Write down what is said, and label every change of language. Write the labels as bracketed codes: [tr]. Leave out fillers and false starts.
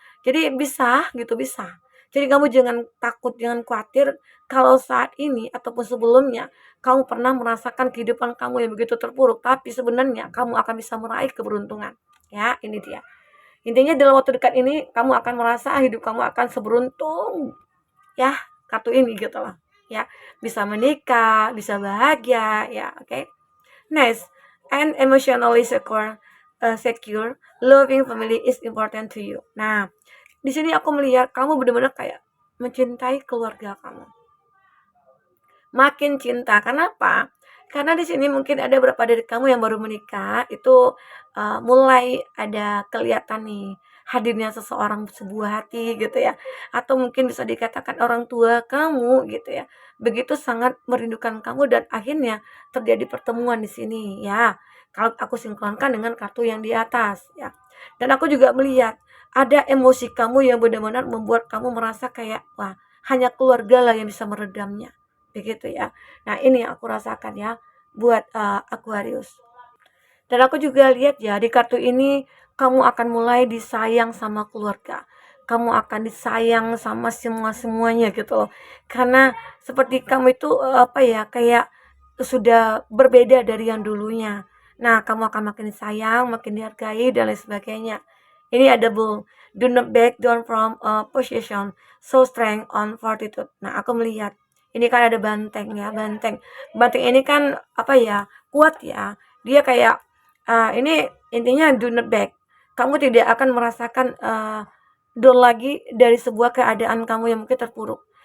[id] Jadi bisa gitu, bisa. Jadi kamu jangan takut, jangan khawatir kalau saat ini ataupun sebelumnya kamu pernah merasakan kehidupan kamu yang begitu terpuruk, tapi sebenarnya kamu akan bisa meraih keberuntungan. Ya, ini dia. Intinya dalam waktu dekat ini kamu akan merasa hidup kamu akan seberuntung ya, kartu ini gitu loh. Ya, bisa menikah, bisa bahagia ya, oke. Okay? [en] Next, and emotionally secure, loving family is important to you. [id] Nah, di sini aku melihat kamu benar-benar kayak mencintai keluarga kamu. Makin cinta. Kenapa? Karena di sini mungkin ada beberapa dari kamu yang baru menikah, itu mulai ada kelihatan nih hadirnya seseorang sebuah hati gitu ya. Atau mungkin bisa dikatakan orang tua kamu gitu ya. Begitu sangat merindukan kamu dan akhirnya terjadi pertemuan di sini ya. Kalau aku sinkronkan dengan kartu yang di atas ya. Dan aku juga melihat ada emosi kamu yang benar-benar membuat kamu merasa kayak wah, hanya keluarga lah yang bisa meredamnya. Begitu ya. Nah, ini yang aku rasakan ya buat Aquarius. Dan aku juga lihat ya di kartu ini kamu akan mulai disayang sama keluarga. Kamu akan disayang sama semua-semuanya gitu loh. Karena seperti kamu itu apa ya, kayak sudah berbeda dari yang dulunya. Nah, kamu akan makin disayang, makin dihargai dan lain sebagainya. Ini ada bull. [en] Do not back down from a position. So strength on fortitude. [id] Nah, aku melihat ini kan ada banteng ya, banteng. Banteng ini kan apa ya, kuat ya. Dia kayak ini intinya [en] do not back. [id] Kamu tidak akan merasakan down lagi dari sebuah keadaan kamu yang mungkin terpuruk.